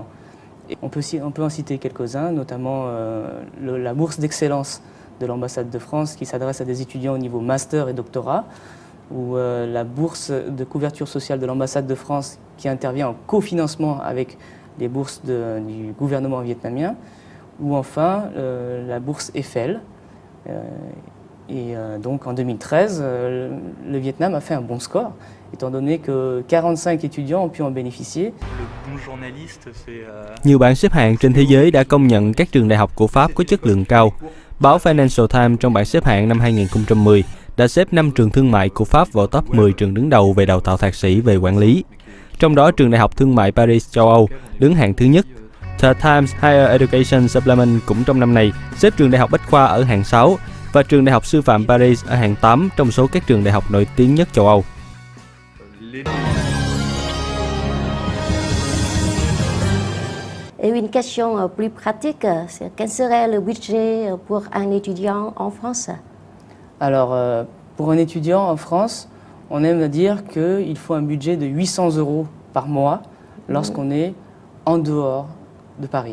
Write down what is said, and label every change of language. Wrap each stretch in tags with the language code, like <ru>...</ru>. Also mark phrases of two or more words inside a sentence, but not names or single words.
<fr>Et on peut en citer quelques-uns, notamment la bourse d'excellence de l'ambassade de France qui s'adresse à des étudiants au niveau master et doctorat, ou la bourse de couverture sociale de l'ambassade de France qui intervient en cofinancement avec les bourses du gouvernement vietnamien, ou enfin la bourse Eiffel. Donc en 2013, le Vietnam a fait un bon score, étant donné que 45 étudiants ont pu en bénéficier.</fr> <vi>Nhiều bảng xếp hạng trên thế giới đã công nhận các trường đại học của Pháp có chất lượng cao. Báo Financial Times trong bảng xếp hạng năm 2010 đã xếp 5 trường thương mại của Pháp vào top 10 trường đứng đầu về đào tạo thạc sĩ về quản lý. Trong đó, trường Đại học Thương mại Paris châu Âu đứng hạng thứ nhất. The Times Higher Education Supplement cũng trong năm này xếp trường Đại học Bách khoa ở hạng 6 và trường Đại học Sư phạm Paris ở hạng 8 trong số các trường đại học nổi tiếng nhất châu Âu.</vi> <fr>Et une question plus pratique, quel serait le budget pour un étudiant en France? Alors, pour un étudiant en France, on aime à dire qu'il faut un budget de 800 € par mois lorsqu'on est en dehors de Paris.</fr>